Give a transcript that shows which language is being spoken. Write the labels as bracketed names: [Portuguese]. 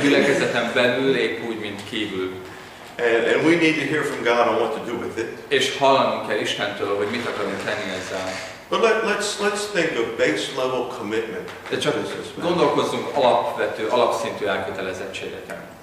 [Hungarian] gyülekezeten belül épp úgy, mint kívül. [English] And we need to hear from God on what to do with it. [Hungarian] És hallanunk kell Istentől, hogy mit akarunk tenni ezzel. [English] But let's think of base level commitment. [Hungarian] De csak gondolkozzunk alapszintű elkötelezettségeken.